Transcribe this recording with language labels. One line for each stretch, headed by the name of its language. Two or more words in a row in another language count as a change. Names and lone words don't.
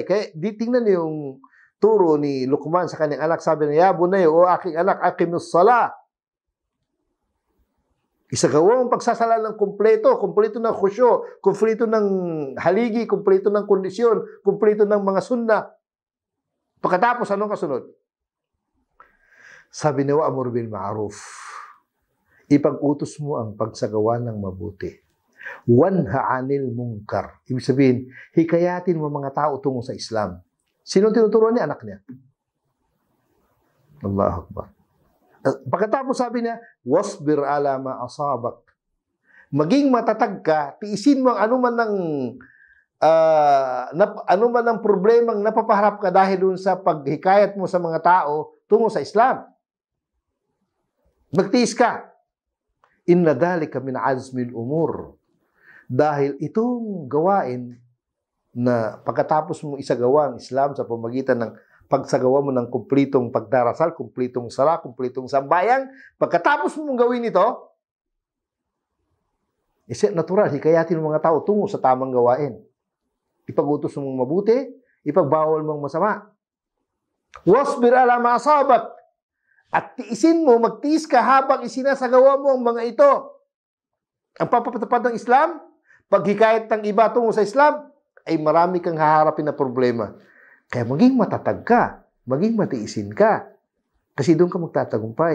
Filipino: Kaya tingnan yung turo ni Luqman sa kanyang anak, sabi niya,
Arabic: يا بني,
Filipino: o aking anak,
Arabic: أقم الصلاة.
Filipino: Isagawa ang pagsasala ng kumpleto ng khusyo, kumpleto ng haligi, kumpleto ng kondisyon, kumpleto ng mga sunna. Pagkatapos, anong kasunod? Sabi ni
Arabic: وأمر بالمعروف.
Filipino: Ipag-utos mo ang pagsagawa ng mabuti.
Arabic: وانه عن المنكر.
Filipino: Ibig sabihin, hikayatin mo mga tao tungo sa Islam. Sino tinuturuan niya? Anak niya.
Arabic: الله أكبر.
Filipino: Pagkatapos sabi niya,
Arabic: واصبر على ما أصابك.
Filipino: Maging matatag ka, tiisin mo ang anuman ang problemang napapaharap ka dahil dun sa paghikayat mo sa mga tao tungo sa Islam. Magtiis ka.
Arabic: إن ذلك من عزم الأمور.
Filipino: Dahil itong gawain na pagkatapos mo isagawa ang Islam sa pamagitan ng pagsagawa mo ng kumplitong pagdarasal, kumplitong sala, kumplitong sambayang, pagkatapos mong gawin ito, natural, hikayatin ng mga tao tungo sa tamang gawain. Ipag-utos mong mabuti, ipagbawal mong masama.
Arabic: واصبر على ما أصابك.
Filipino: At tiisin mo, magtiis ka habang isinasagawa mo ang mga ito. Ang papatupad ng Islam, paghikayat ng iba tungo sa Islam, ay marami kang haharapin na problema. Kaya maging matatag ka, maging matiisin ka. Kasi doon ka magtatagumpay.